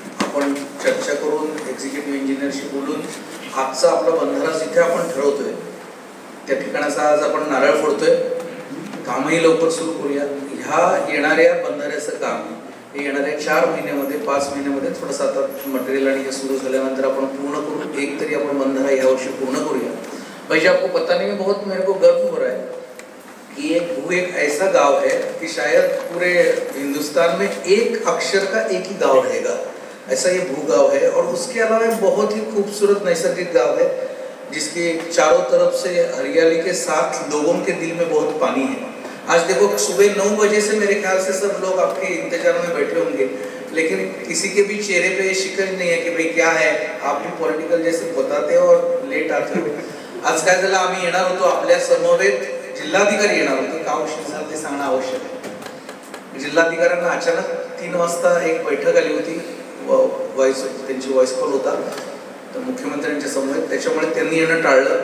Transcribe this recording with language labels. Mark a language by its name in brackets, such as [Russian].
[Marathi] आपण चर्चा करून एक्झिक्युटिव्ह इंजिनियरशी बोलून आजचा आपला बंधारा जिथे आपण ठरवतोय त्या ठिकाणाचा आज आपण नारळ फोडतोय. कामही लवकर सुरू करूया. ह्या येणाऱ्या बंधाऱ्याचं काम हे येणाऱ्या 4 महिन्यामध्ये 5 महिन्यामध्ये थोडंसं आता मटेरियल आणि हे सुरू झाल्यानंतर आपण पूर्ण करू, एक तरी आपण बंधारा ह्या वर्षी पूर्ण करूया। [Hindi] भाई आपको पता नहीं, बहुत मेरे को गर्व हो रहा है कि एक ऐसा गांव है कि शायद पूरे हिंदुस्तान में एक अक्षर का एक ही गांव रहेगा, ऐसा ये भू गांव है। और उसके अलावा बहुत ही खूबसूरत नैसर्गिक गांव है जिसके चारों तरफ से हरियाली के साथ लोगों के दिल में बहुत पानी है। आज देखो सुबह 9 बजे से मेरे ख्याल से सब लोग आपके इंतजार में बैठे होंगे, लेकिन किसी के भी चेहरे पे शिकन नहीं है कि भाई क्या है, आप भी पॉलिटिकल जैसे बताते हो और लेट आते हो। [Marathi] आज काय झालं, आम्ही येणार होतो, आपल्या समवेत जिल्हाधिकारी येणार होते, का उशीर झाला ते सांगणं आवश्यक आहे। जिल्हाधिकाऱ्यांना अचानक 3 वाजता एक बैठक आली होती, त्यांची व्हॉइस कॉल होता तर मुख्यमंत्र्यांच्या समवेत, त्याच्यामुळे त्यांनी येणं टाळलं।